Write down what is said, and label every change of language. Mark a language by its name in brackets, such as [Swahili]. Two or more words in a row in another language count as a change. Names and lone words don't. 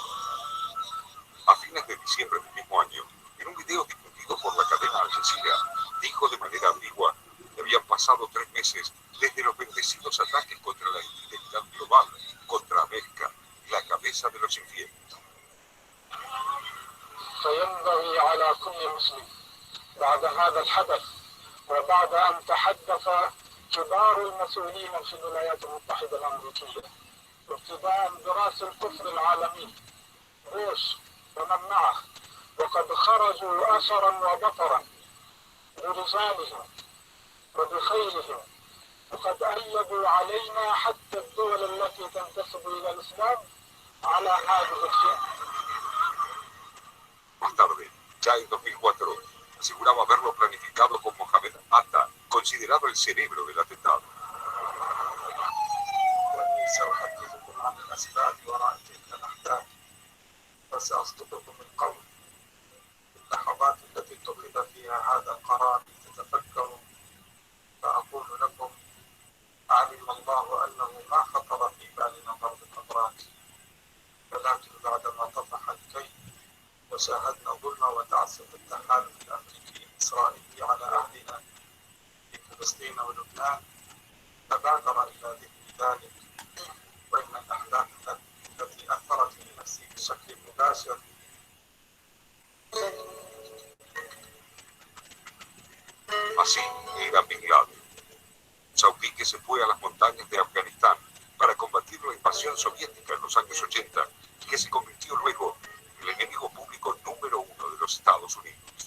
[Spanish] A fines de diciembre del mismo año, en un video difundido por la cadena Al Jazeera, dijo de manera ambigua que habían pasado 3 meses desde los bendecidos ataques contra la integridad global, contra América, la cabeza de los infieles. [Arabic] فينبغي على كل مسلم بعد هذا الحدث وبعد أن تحدث كبار المسؤولين في الولايات المتحدة الأمريكية ابتداء برأس الكفر العالمي بوش ومن معه وقد خرجوا أسرا وبطرا برجالهم وبخيلهم وقد أيدوا علينا حتى الدول التي تنتسب إلى الإسلام على هذه الفئة. [Spanish] Más tarde, ya en 2004, aseguraba haberlo planificado con Mohamed Atta, considerado el cerebro del atentado. [Arabic] سأحدثكم عن الأسباب وراء تلك الأحداث وسأصدقكم القول في اللحظات التي اتخذ فيها هذا القرار تتفكروا فأقول لكم علم الله أنه ما خطر في بالنا ضرب الأبراج ولكن بعدما طفح الكيد وشاهدنا ظلم وتعسف التحالف الأمريكي الإسرائيلي على أهلنا في فلسطين ولبنان تبادر إلى ذكر ذلك وإن الأحداث التي أثرت في نفسي بشكل مباشر [Spanish] Así era Bin Laden, saudí que se fue a las montañas de Afganistán para combatir la invasión soviética en los años 80 y que se convirtió luego en el enemigo público número 1 de los Estados Unidos.